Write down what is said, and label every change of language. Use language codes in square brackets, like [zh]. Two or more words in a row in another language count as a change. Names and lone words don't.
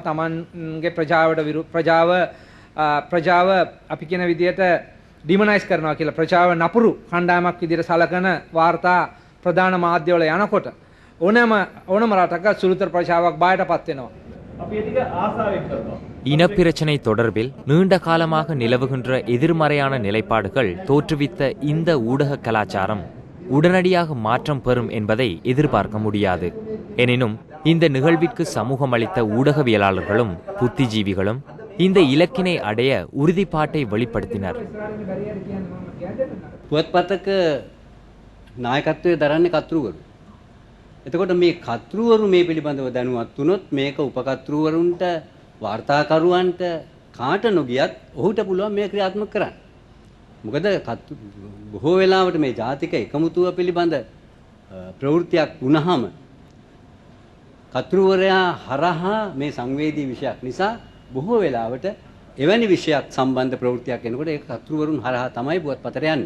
[si] Tamanගේ ප්‍රජාව අපි කියන විදියට ඩිමනයිස් කරනවා කියලා ප්‍රජාව නපුරු කණ්ඩායමක් විදියට සලකන වාර්තා ප්‍රධාන මාධ්‍යවල යනකොට ඕනම රටක සුළුතර ප්‍රජාවක් බායටපත් වෙනවා. අපි ඒක ආසාවෙන් කරනවා. [ta] இனப்பிரச்சினை தொடர்பில் நீண்ட காலமாக நிலவுகின்ற எதிர்மறையான நிலைப்பாடுகள் தோற்றுவித்த இந்த ஊடக கலாச்சாரம் உடனடியாக மாற்றம் பெறும் என்பதை எதிர்பார்க்க முடியாது. எனினும் இந்த நிகழ்விற்கு சமூகம் அளித்த ஊடகவியலாளர்களும் புத்திஜீவிகளும் இந்த இலக்கினை அடைய உறுதிப்பாட்டை வெளிப்படுத்தினர். [si] පුවත්පතක නායකත්වයේ දරන්නේ කතුරුවරු. එතකොට මේ කතුරුවරු මේ පිළිබඳව දැනුවත් වුණොත් මේක උපකතුරුවරුන්ට වාර්තාකරුවන්ට කාට නොගියත් ඔහුට පුළුවන් මේ ක්‍රියාත්මක කරන්න. මොකද බොහෝ වෙලාවට මේ ජාතික එකමුතුව පිළිබඳ ප්‍රවෘත්තියක් වුණාම කතුරුවරයා හරහා මේ සංවේදී විෂයක් නිසා බොහෝ වෙලාවට එවැනි විෂයක් සම්බන්ධ ප්‍රවෘත්තියක් එනකොට ඒක කතුරුවරුන් හරහා තමයි පුවත්පතට යන්නේ.